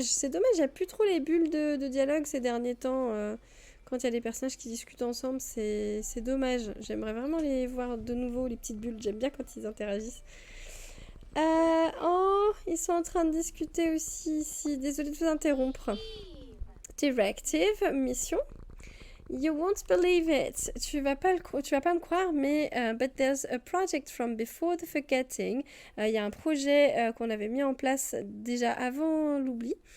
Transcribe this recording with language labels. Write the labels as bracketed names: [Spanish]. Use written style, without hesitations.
[French] C'est dommage, il n'y a plus trop les bulles de dialogue ces derniers temps. Quand il y a des personnages qui discutent ensemble, c'est dommage. J'aimerais vraiment les voir de nouveau, les petites bulles. J'aime bien quand ils interagissent. Oh, ils sont en train de discuter aussi ici. Désolée de vous interrompre. [English] Directive, mission. You won't believe it. [French] Tu vas pas me croire, mais [English] but there's a project from before the forgetting. [French] Il y a un projet qu'on avait mis en place déjà avant l'oubli.